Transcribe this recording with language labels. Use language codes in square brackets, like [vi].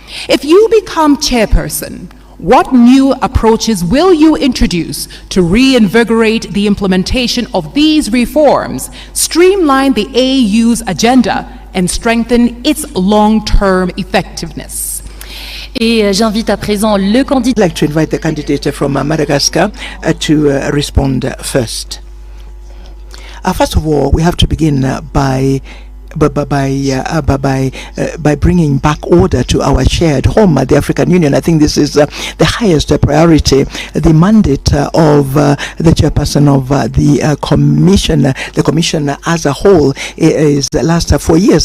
[en] If you become chairperson, what new approaches will you introduce to reinvigorate the implementation of these reforms, streamline the AU's agenda, and strengthen its long-term effectiveness? [fr] Et j'invite à présent le candidat. [en] I'd like to invite the candidate from Madagascar to respond first. First of all, we have to begin by bringing back order to our shared home, the African Union. I think this is the highest priority. The mandate of the chairperson of the commission as a whole is last 4 years.